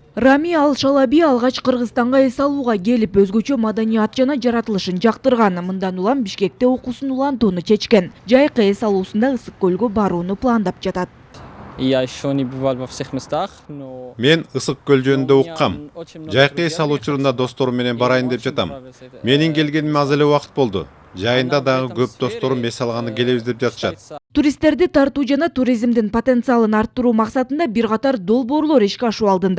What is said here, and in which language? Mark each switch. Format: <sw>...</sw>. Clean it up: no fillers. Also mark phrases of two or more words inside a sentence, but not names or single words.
<ky>Рами Ал-Шалаби алгач Кыргызстанга эс алууга келип, өзгөчө маданият жана жаратылышын жактырган. Мындан улам Бишкекте окуусун улантууну чечкен. Жайкы эс алуусунда Ысык көлгө барууну пландап жатат.</ky> <ru>Я еще не бывал во всех местах, но...</ru> <ky>Мен Ысык көл жөнүндө уккам. Жайкы эс алуу учурунда досторум менен барайын деп жатам. Менин келгениме аз эле убакыт болду. Жайында дагы көп досторум эс алганы келебиз деп жатышат. Туристтерди тартуу жана туризмдин потенциалын арттыруу максатында бир катар долбоорлор ишке ашуу алдында.</ky>